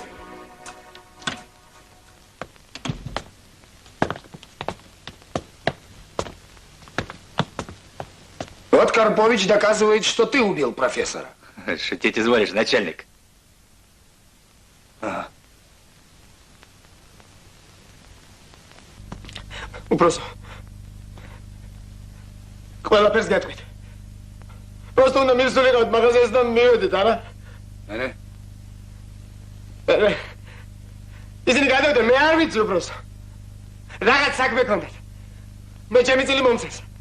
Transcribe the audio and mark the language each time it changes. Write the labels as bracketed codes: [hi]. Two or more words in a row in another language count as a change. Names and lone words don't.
[ru] Вот Карпович доказывает, что ты убил профессора. Шутить изволишь, начальник. Упросу. [ka] ყველაფერს გეტყვით. Просто უნდა მისულიყავთ მაღაზიას და მივედით, არა? ისინი გადავიდნენ, მე არ ვიცი უბრალოდ. რაღაც საქმე ქონდათ. მე ჩემი წილი მომცეს.